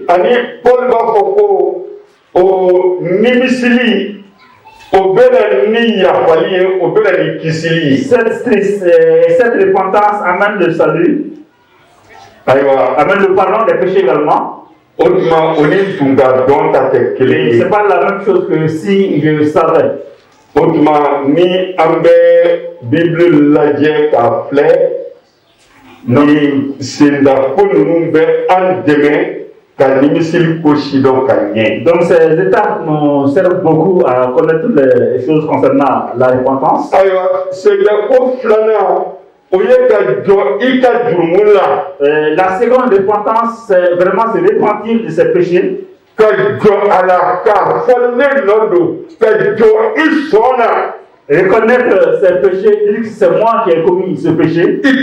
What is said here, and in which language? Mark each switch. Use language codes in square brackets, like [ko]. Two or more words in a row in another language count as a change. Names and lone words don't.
[bm] Ani Paul b'a fɔ ko o nimisili o bɛna ni yafali ye o bɛna ni kisili ye. [fr] Cette repentance amène le salut, amène le pardon des péchés également. [bm] O tuma o ni tun ka dɔn ta tɛ kelen ye. [fr] C'est pas la même chose que si je savais. [bm] O tuma ni an bɛ Bible lajɛ k'a filɛ ni sendako ninnu bɛ an dɛmɛ ka nimisili ko sidɔn ka ɲɛ. [fr] Donc ces étapes nous servent beaucoup à connaître les choses concernant la repentance. [bm] Ayiwa sendako filanan [fr] La seconde repentance, c'est vraiment se repentir de ses péchés. Reconnaître ses péchés, dire que c'est moi qui ai commis ce péché.